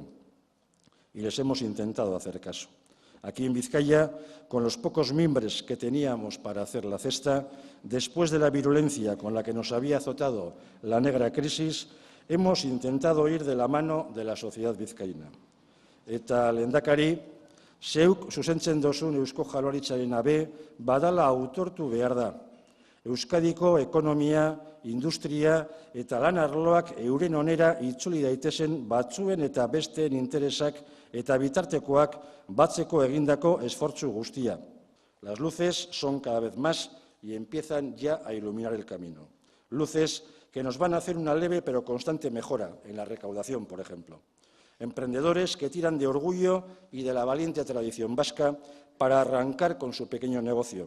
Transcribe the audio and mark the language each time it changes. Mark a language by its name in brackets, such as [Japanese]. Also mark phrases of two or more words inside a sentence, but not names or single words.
[Spanish] Y les hemos intentado hacer caso. Aquí en Vizcaya, con los pocos mimbres que teníamos para hacer la cesta, después de la virulencia con la que nos había azotado la negra crisis, hemos intentado ir de la mano de la sociedad vizcaína. [Basque] Eta lehendakari, zeuk zuzentzen dozun Eusko Jaurlaritzarena badala autortu behar da. Euskadiko ekonomia, industria eta lan arloak euren onera itzuli daitezen batzuen eta besteen interesak eta bitartekoak batzeko egindako esfortzu guztia. [Spanish] Las luces son cada vez más y empiezan ya a iluminar el camino. Luces que nos van a hacer una leve pero constante mejora en la recaudación, por ejemplo. Emprendedores que tiran de orgullo y de la valiente tradición vasca para arrancar con su pequeño negocio.